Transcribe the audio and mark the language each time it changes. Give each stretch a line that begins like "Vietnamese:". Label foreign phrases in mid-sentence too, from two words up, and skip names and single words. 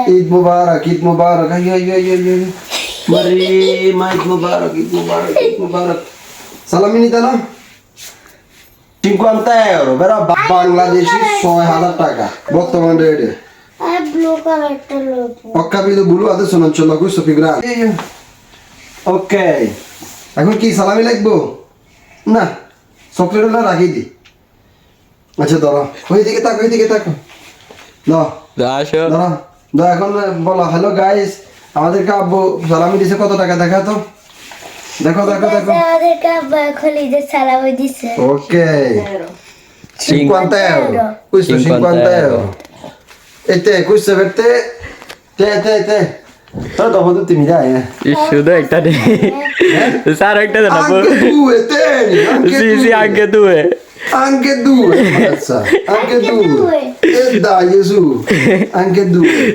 Arabic: عيد مبارك، عيد مبارك.
Bangla: মারি মা,
Arabic: عيد مبارك، عيد مبارك، عيد مبارك.
Bangla: সালামি নিতে না 50 euro, বেরা বাংলাদেশি 6000 টাকা বর্তমান রেটে। আর
English: blue colorটা
Bangla: লোক
Italian: Ho capito blu, adesso non ce l'ho questo più grande.
Bangla: Ok. এখন কি সালামি লাগবো? না চকলেট হলে রাখি দি আচ্ছা ধরো ওইদিকে তাকো ওইদিকে তাকো দাও আসো ধরো দাও এখন বলো
English: hello guys
Bangla: আমাদেরকে আব্বু সালামি দিছে কত টাকা দেখা তো দেখো দেখো দেখো আমাদেরকে আব্বা খলি যে সালামি দিছে
Italian: ok 50 euro questo 50 euro e te questo per te te però dopo tutti mi dai
Bangla: শুধু একটা নেই স্যার একটা দেন
Italian: anche due tieni anche due anche due mazza anche due e dai su anche due